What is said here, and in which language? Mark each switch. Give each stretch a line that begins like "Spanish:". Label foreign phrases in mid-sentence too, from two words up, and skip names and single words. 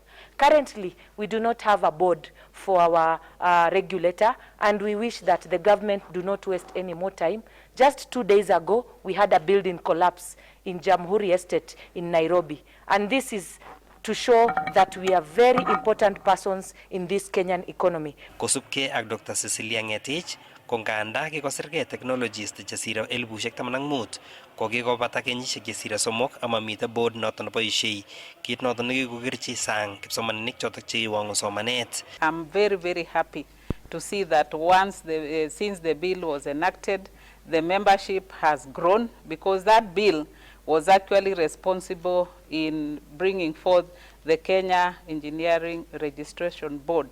English: Currently, we do not have a board for our regulator, and we wish that the government do not waste any more time. Just 2 days ago, we had a building collapse in Jamhuri Estate in Nairobi, and this is to show that we are very important persons in this Kenyan economy.
Kalenjin: Kosubke ak Dr. Cecilia Ngetich, konganda kikosirgei technologist chesire 15,000 kokikobata kenyisiek chesire 3 amamite board noton neboisie kit noton nekikokirchi sang kipsomaninik chotok cheiwangu somanet.
English: I'm very happy to see that since the bill was enacted, the membership has grown, because that bill was actually responsible in bringing forth the Kenya Engineering Registration Board.